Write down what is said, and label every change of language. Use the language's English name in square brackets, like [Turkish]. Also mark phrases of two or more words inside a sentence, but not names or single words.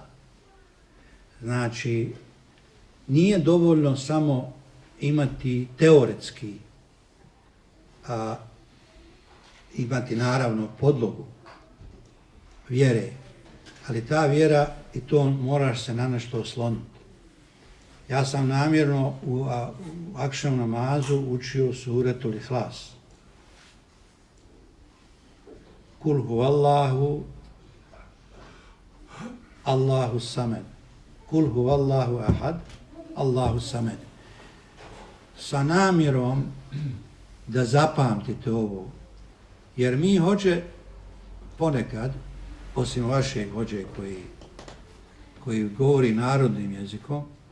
[Bosnian] Znači, nije dovoljno samo imati teoretski, imati naravno podlogu vjere, ali ta vjera i to moraš se na nešto osloniti. Ja sam namjerno u akšam namazu učio suretul Ihlas. [Arabic] قل هو الله الله الصمد. قل هو الله أحد الله الصمد. [Bosnian] Sa namjerom da zapamtite ovo, jer mi hoće ponekad osim vašeg vođe koji govori narodnim jezikom,